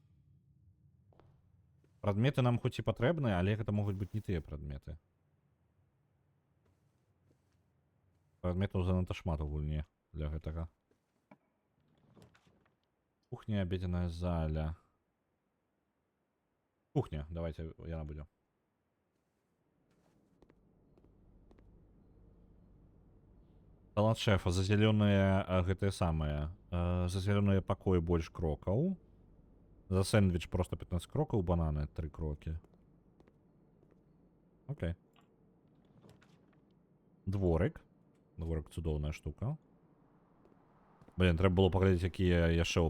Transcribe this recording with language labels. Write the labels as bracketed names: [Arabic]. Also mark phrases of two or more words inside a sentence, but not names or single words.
[Belarusian] Прадметы нам хоць і патрэбныя, але гэта могуць быць не тыя прадметы. Прадметаў занадта шмат у гульні для гэтага. [Russian] Кухня, обеденная заля. [Belarusian] Кухня, давайте яна будзе. Салат шефа, за зеленые гэтые самые. За зеленые пакоі больш крокаў. За сэндвіч просто 15 крокаў, бананы 3 крокі. Окей. Дворык. Дворык цудоўная штука. Блин, трэба было паглядзець, якія яшчэ опцыі.